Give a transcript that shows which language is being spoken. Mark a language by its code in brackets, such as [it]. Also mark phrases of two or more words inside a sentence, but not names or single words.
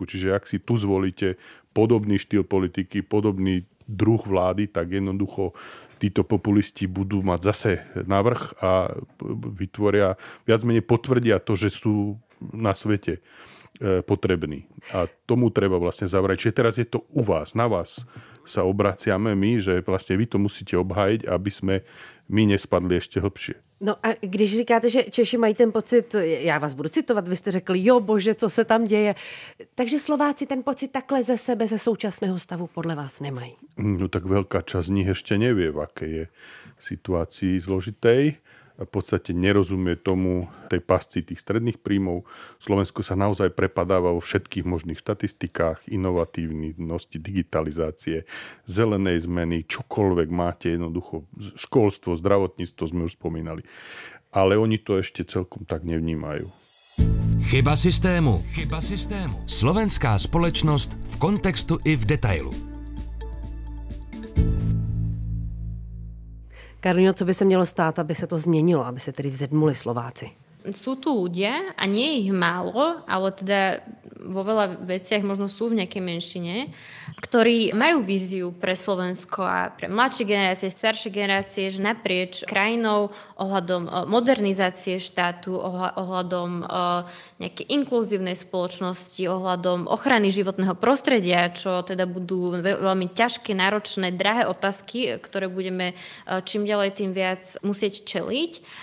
[sk] Čiže ak si tu zvolíte podobný štýl politiky, podobný druh vlády, tak jednoducho títo populisti budú mať zase navrch a vytvoria, viac menej potvrdia to, že sú na svete potrební. A tomu treba vlastne zavrať. Čiže teraz je to u vás, na vás sa obraciame my, že vlastne vy to musíte obhájiť, aby sme my nespadli ešte hlbšie. [cs] No a když říkáte, že Češi mají ten pocit, já vás budu citovat, vy jste řekli, jo bože, co se tam děje. Takže Slováci ten pocit takhle ze sebe, ze současného stavu podle vás nemají. [sk] No tak veľká časť z nich ešte nevie, v akej je situácii zložitej. V podstate nerozumie tomu tej pasci tých stredných príjmov. Slovensko sa naozaj prepadáva vo všetkých možných štatistikách, inovatívnosti, digitalizácie, zelenej zmeny, čokoľvek máte, jednoducho školstvo, zdravotníctvo sme už spomínali. Ale oni to ešte celkom tak nevnímajú. Chyba systému. Chyba systému. [cs] Slovenská společnost v kontextu i v detailu. Karolíno, co by se mělo stát, aby se to změnilo, aby se tedy vzedmuli Slováci? [sk] Sú tu ľudia, a nie je ich málo, ale teda vo veľa veciach možno sú v nejakej menšine, ktorí majú víziu pre Slovensko a pre mladšie generácie, staršie generácie, že naprieč krajinou ohľadom modernizácie štátu, ohľadom nejakej inkluzívnej spoločnosti, ohľadom ochrany životného prostredia, čo teda budú veľmi ťažké, náročné, drahé otázky, ktoré budeme čím ďalej tým viac musieť čeliť.